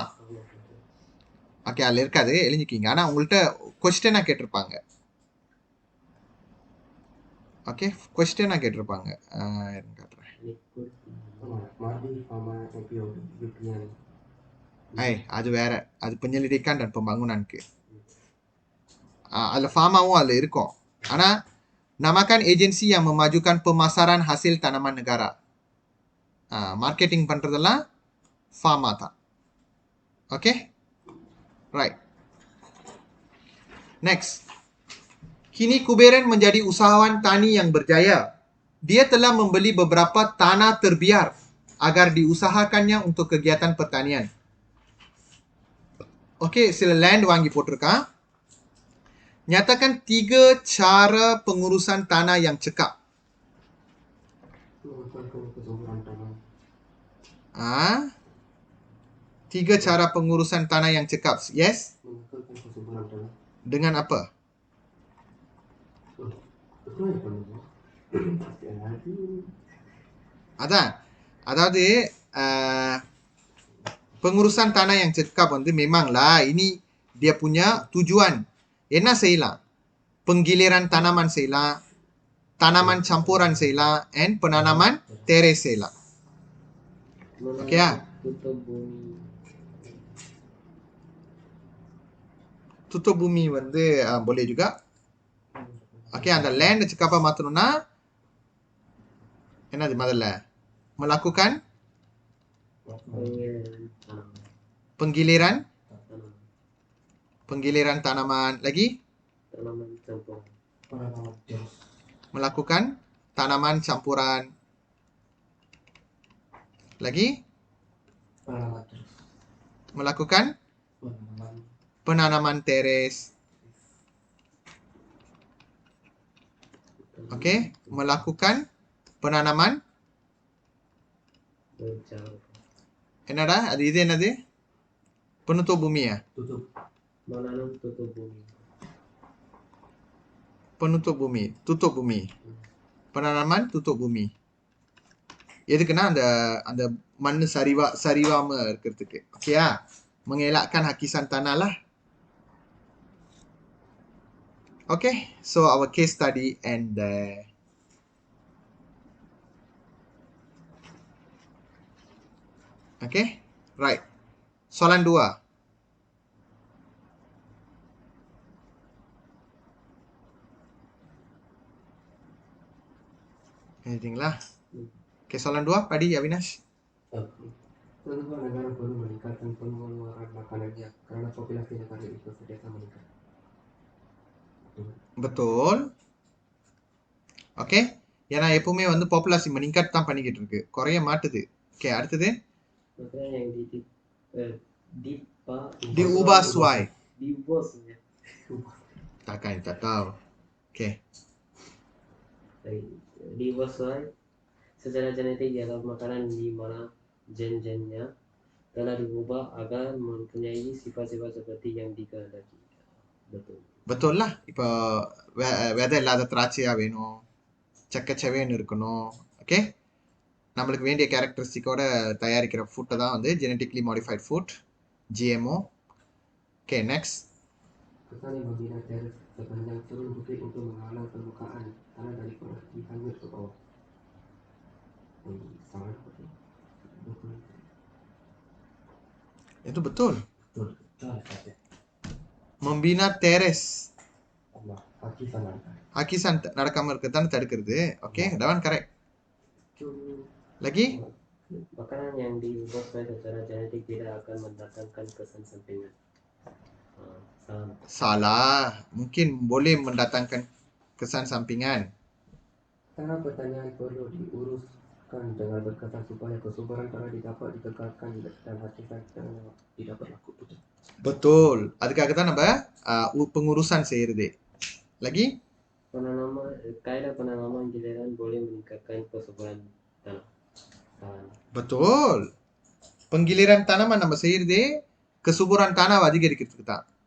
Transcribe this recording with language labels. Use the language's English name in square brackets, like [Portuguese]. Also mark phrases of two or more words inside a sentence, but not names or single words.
[Tamil] ஓகே, அதில் இருக்காது, எழுதிக்கிங்க. ஆனால் உங்கள்கிட்ட கொஸ்டினாக கேட்டிருப்பாங்க. ஓகே, கொஸ்டினாக கேட்டிருப்பாங்க. அது வேற, அது [Malay] penyelidikan dan pembangunanku. [Tamil] அதில் ஃபார்மாவும் அதில் இருக்கும். ஆனால் [Malay] namakan agensi yang memajukan pemasaran hasil tanaman negara. [Tamil] Marketing பண்ணுறதெல்லாம் ஃபார்மா தான். [English] okay, right. Next. [Malay] Kini Kuberan menjadi usahawan tani yang berjaya. Dia telah membeli beberapa tanah terbiar agar diusahakannya untuk kegiatan pertanian. [Tamil] Okey, sila land வாங்கி போட்டிருக்கான். [Malay] Nyatakan 3 cara pengurusan tanah yang cekap. Meningkatkan kesuburan tanah. 3 cara pengurusan tanah yang cekap. [English] Yes? [Malay] Meningkatkan kesuburan tanah. Dengan apa? Itu yang perlu. Pasti ada. [Tamil] அதான் அதாவது [Malay] pengurusan tanah yang cekap வந்து memanglah ini dia punya tujuan. [Tamil] என்ன செய்யலாம்? [Malay] Penggiliran tanaman செய்யலாம், tanaman campuran செய்யலாம், and penanaman teres செய்யலாம். Okey ah? Tutup bumi. Tutup bumi வந்து boleh juga. Okey, [Tamil] அந்த land cekapa மாத்தணும்னா என்னது முதல்ல? [Malay] Melakukan Penggiliran penggiliran tanaman. penggiliran tanaman. Lagi? Tanaman campuran. Penanaman teres. Melakukan tanaman campuran. Lagi? Penanaman teres. Melakukan Penanaman penanaman teres. Okey, melakukan penanaman berjauh. [Tamil] என்னடா அது இது என்னது? [Malay] Penutup bumi ya? Tutup. Menanam tutup bumi. Penutup bumi, tutup bumi. Penanaman tutup bumi. [Tamil] எதுக்குன்னா அந்த அந்த மண்ணு சரிவாம இருக்கிறதுக்கு. ஓகேயா? [Malay] Mengelakkan hakisan tanah lah. [English] Okay, so our case study end there. Okay, right. [Malay] Soalan 2. Anything lah. Okay, soalan 2, Padi, Avinash. Kenapa negara perlu meningkatkan pengeluaran makanannya karena populasi negara itu sentiasa meningkat? Betul. Okay. [Tamil] ஏன்னா எப்பவுமே வந்து பாப்புலேஷன் meningkat தான் பண்ணிக்கிட்டு இருக்கு, குறைய மாட்டுது. ஓகே, அடுத்தது [Malay] Makanya yang diubah suai. Diubah suai. Takkan tak tahu. Okay. Diubah suai secara genetik dianggap makanan di mana gen-gennya telah diubah agar mempunyai sifat-sifat seperti yang dikehendaki. Betul. Betul lah. [Tamil] இப்போ விதை இல்லாத திராட்சையா வேணும், சக்கச்சவேன்னு இருக்கணும். ஓகே, நம்மளுக்கு வேண்டிய கேரக்டரிஸ்டிக்கோட தயாரிக்கிற ஃபுட்டை தான் வந்து [English] genetically modified food, [Tamil] GMO. [English] okay, next. [Malay] Petani membina teres sepanjang turun bukit untuk menghalang permukaan tanah daripada dihanyut ke bawah. Salah betul. Betul. Itu betul. Betul. Betul. Membina teres. Allah, hakisan ada. [Tamil] Hakisan நடக்காம இருக்கதான் தடுக்கிறது. ஓகே, [English] that one correct. [Malay] Lagi? Makanan yang diubah secara genetik tidak akan mendatangkan kesan sampingan. Salah. Mungkin boleh mendatangkan kesan sampingan. Tanah pertanian perlu diuruskan dengan berkesan supaya kesuburan tanah dapat dikekalkan dan hakisan tanah tidak berlaku. Betul. [Tamil] அதுக்காக தான் நம்ம pengurusan செய்யறது. [Malay] Lagi? Kaedah penanaman giliran boleh meningkatkan kesuburan tanah. Betul. Penggiliran tanaman [Tamil] நம்ம செய்யறதே [Malay] kesuburan tanah [Tamil] அதிகரிக்கிறதுக்கு தான்.